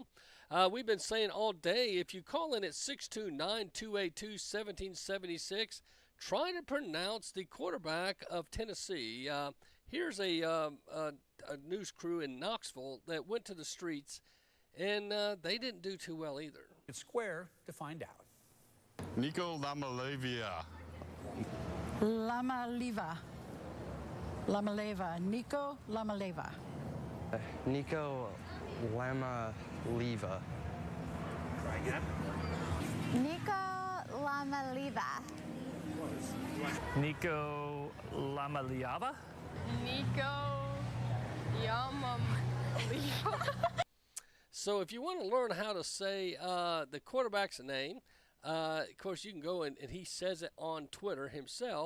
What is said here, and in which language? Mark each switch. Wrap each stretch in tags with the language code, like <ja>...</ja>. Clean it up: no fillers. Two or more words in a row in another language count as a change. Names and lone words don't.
<en>We've been saying all day, if you call in at 629-282-1776, try to pronounce the quarterback of Tennessee. Here's a news crew in Knoxville that went to the streets, and they didn't do too well either. It's square to find out. Nico Lamalevia. Lamaleva. Nico Lamaleva. Nico Lamaleva. Try again. Nico Lamaleva. Nico Lamaliava. Nico Yamamaliva. So if you want to learn how to say the quarterback's name, of course, you can go and he says it on Twitter himself.</en>